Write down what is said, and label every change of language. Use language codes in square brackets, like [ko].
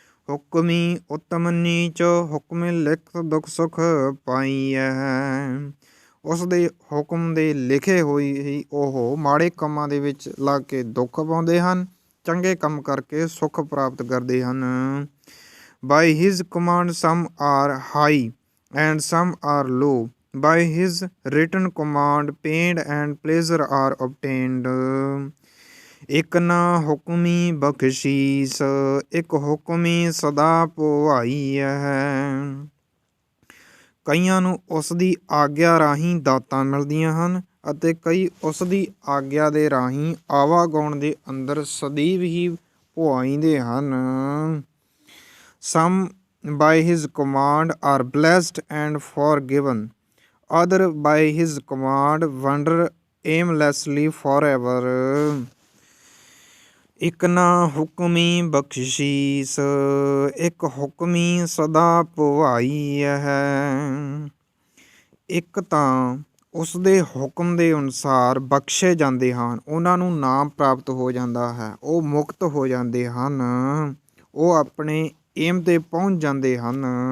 [pa] ਹੁਕਮੀ ਉੱਤਮ ਨੀਚ, ਹੁਕਮ ਲਿਖ ਦੁਖ ਸੁਖ ਪਾਈਐ। ਉਸ ਦੇ ਹੁਕਮ ਦੇ ਲਿਖੇ ਹੋਏ ਹੀ ਉਹ ਮਾੜੇ ਕੰਮਾਂ ਦੇ ਵਿੱਚ ਲੱਗ ਕੇ ਦੁੱਖ ਪਾਉਂਦੇ ਹਨ, ਚੰਗੇ ਕੰਮ ਕਰਕੇ ਸੁੱਖ ਪ੍ਰਾਪਤ ਕਰਦੇ ਹਨ। [en] By his command some are high and some are low. By his written command pain and pleasure are obtained. [pa] ਇੱਕ ਨਾ ਹੁਕਮੀ ਬਖਸ਼ੀਸ, ਇੱਕ ਹੁਕਮੀ ਸਦਾ ਭੁਆਈ ਹੈ। ਕਈਆਂ ਨੂੰ ਉਸ ਦੀ ਆਗਿਆ ਰਾਹੀਂ ਦਾਤਾਂ ਮਿਲਦੀਆਂ ਹਨ ਅਤੇ ਕਈ ਉਸ ਦੀ ਆਗਿਆ ਦੇ ਰਾਹੀਂ ਆਵਾਗਾਉਣ ਦੇ ਅੰਦਰ ਸਦੀਵ ਹੀ ਭੁਆਈਂਦੇ ਹਨ। [en] Some by his command are blessed and forgiven, other by his command wander aimlessly forever। [pa] ਇੱਕ ਨਾ ਹੁਕਮੀ ਬਖਸ਼ੀਸ, ਇੱਕ ਹੁਕਮੀ ਸਦਾ ਭਵਾਈ ਹੈ। ਇੱਕ ਤਾਂ ਉਸ ਦੇ ਹੁਕਮ ਦੇ ਅਨੁਸਾਰ ਬਖਸ਼ੇ ਜਾਂਦੇ ਹਨ, ਉਹਨਾਂ ਨੂੰ ਨਾਮ ਪ੍ਰਾਪਤ ਹੋ ਜਾਂਦਾ ਹੈ, ਉਹ ਮੁਕਤ ਹੋ ਜਾਂਦੇ ਹਨ, ਉਹ ਆਪਣੇ ਏਮ 'ਤੇ ਪਹੁੰਚ ਜਾਂਦੇ ਹਨ।